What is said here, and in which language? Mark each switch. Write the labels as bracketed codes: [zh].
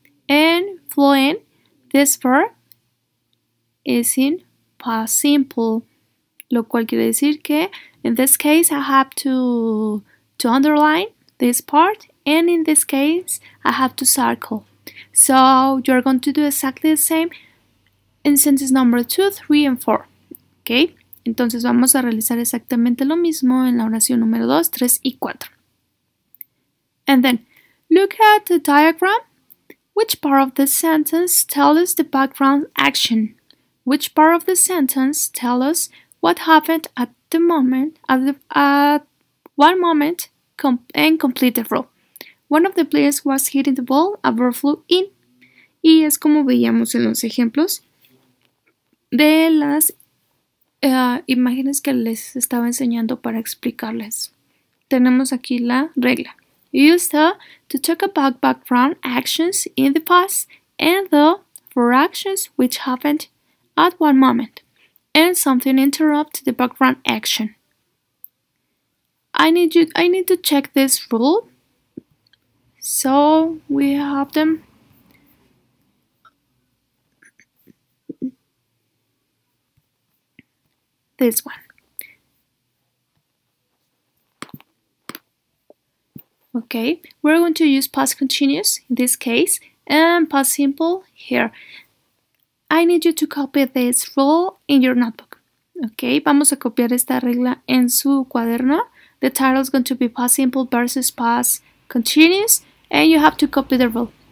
[en] And fluent, this verb is in past simple, [es] lo cual quiere decir que [en] in this case I have to underline this part, and in this case I have to circle. So you're going to do exactly the same in sentence number 2, 3, and 4. [es] ¿Ok? Entonces vamos a realizar exactamente lo mismo en la oración número 2, 3 y 4. [en] And then, look at the diagram. Which part of the sentence tells us the background action? Which part of the sentence tells us what happened at the moment, at one moment, and complete the role? One of the players was hitting the ball, a bird flew in. [es] Y es como veíamos en los ejemplos de las imágenes que les estaba enseñando para explicarles. Tenemos aquí la regla. [en] Use the to talk about background actions in the past and the for actions which happened at one moment and something interrupt the background action. I need to check this rule. So we have them. This one. Okay, we're going to use past continuous in this case and past simple here. I need you to copy this rule in your notebook. [es] Okay, vamos a copiar esta regla en su cuaderno. [en] The title is going to be past simple versus past continuous, and you have to copy the rule.